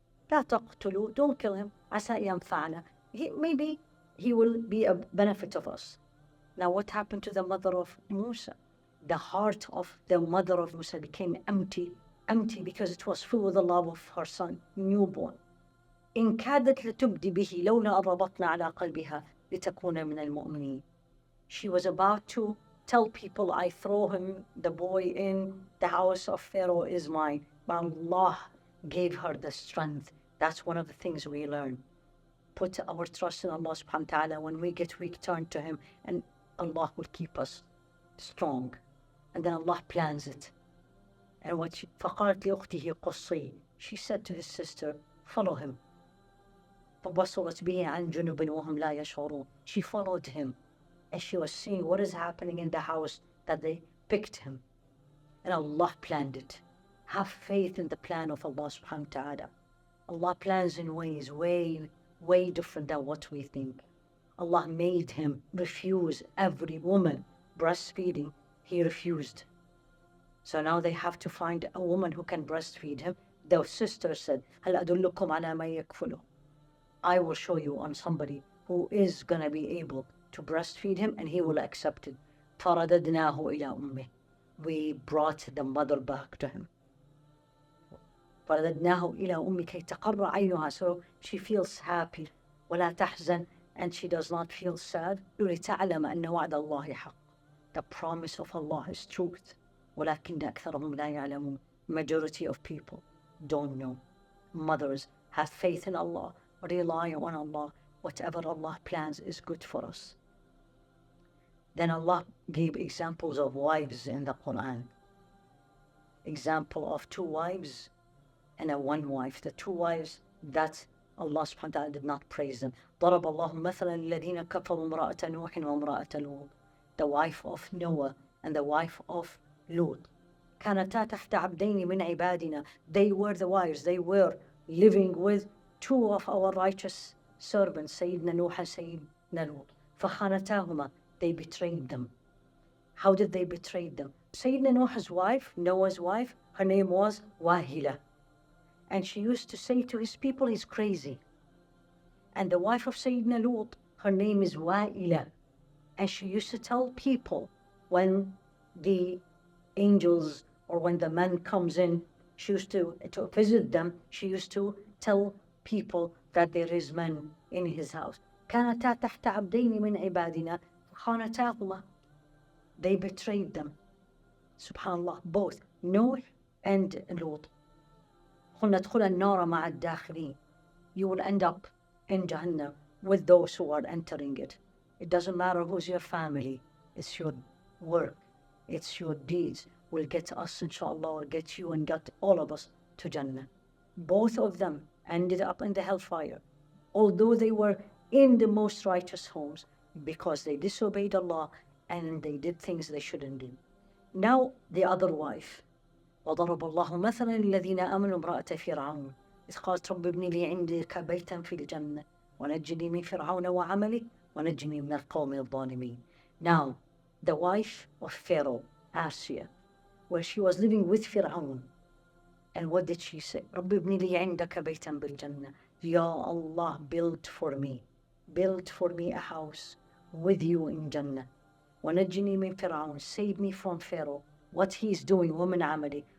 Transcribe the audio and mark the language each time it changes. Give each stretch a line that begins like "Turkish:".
Arabic: لا تقتلوا,
English: don't kill him.
Arabic: عسى ينفعنا.
English: Maybe he will be a benefit of us. Now what happened to the mother of Musa? The heart of the mother of Musa became empty because it was full with the love of her son, newborn.
Arabic: إن كادت لتبدي به لولا ربطنا على قلبها لتكون من المؤمنين.
English: She was about to tell people, I throw him, the boy, in the house of Pharaoh is mine. But Allah gave her the strength. That's one of the things we learn. Put our trust in Allah subhanahu wa ta'ala. When we get weak, turn to Him, and Allah will keep us strong. And then Allah plans it. And
Arabic: فقالت لأخته قصي.
English: She said to his sister, follow him.
Arabic: فبصرت به عن جنب وهم لا يشعرون.
English: She followed him and she was seeing what is happening in the house, that they picked him. And Allah planned it. Have faith in the plan of Allah subhanahu wa ta'ala. Allah plans in ways way different than what we think. Allah made him refuse every woman breastfeeding. He refused. So now they have to find a woman who can breastfeed him. The sister said,
Arabic: هل أدلكم على ما يكفله?
English: I will show you on somebody who is going to be able to breastfeed him and he will accept it.
Arabic: فرددناه إلى أمه.
English: We brought the mother back to him.
Arabic: فرددناه إلى أمه كي تقر عينها.
English: So she feels happy.
Arabic: ولا تحزن,
English: and she does not feel sad.
Arabic: لتعلم أن وعد الله حق.
English: The promise of Allah is truth.
Arabic: ولكن أكثرهم لا يعلمون.
English: Majority of people don't know. Mothers, have faith in Allah. Rely on Allah. Whatever Allah plans is good for us. Then Allah gave examples of wives in the Qur'an. Example of 2 wives and a 1 wife. The 2 wives that Allah subhanahu wa ta'ala did not praise them.
Arabic: ضرب الله مثلا الذين كفروا امرأة نوح وامرأة لوط.
English: The wife of Noah and the wife of Lut.
Arabic: كانتا تحت عبدين من عبادنا.
English: They were the wives. They were living with 2 of our righteous servants, Sayyidina Nuh and Sayyidina Lut.
Arabic: فخانتاهما.
English: They betrayed them. How did they betray them? Sayyidina Nuh's wife, Noah's wife, her name was Wahila. And she used to say to his people, he's crazy. And the wife of Sayyidina Lut, her name is Wa'ila. And she used to tell people when the angels or when the man comes in, she used to visit them, she used to tell people that there is man in his house.
Arabic: كانتا تحت عبدين من عبادنا خانتاهما.
English: They betrayed them. Subhanallah, both Noah and Lut.
Arabic: قلنا ادخل النار مع الداخلين.
English: You will end up in Jannah with those who are entering it. It doesn't matter who's your family. It's your work. It's your deeds will get us, inshallah, will get you and get all of us to Jannah. Both of them ended up in the hellfire, although they were in the most righteous homes, because they disobeyed Allah and they did things they shouldn't do. Now the other wife.
Arabic: وضرب الله مثلا الذين آمنوا امرأة فرعون إذ قالت رب ابن لي عندك بيتا في الجنة ونجني من فرعون وعمله ونجني من القوم الظالمين.
English: Now the wife of Pharaoh, Asya, where she was living with Fir'aun. And what did she say?
Arabic: رب ابن لي عندك بيتا بالجنة.
English: Ya Allah, build for me a house with you in Jannah.
Arabic: ونجني من فرعون.
English: Save me from Pharaoh, what he's doing,
Arabic: ومن عملي.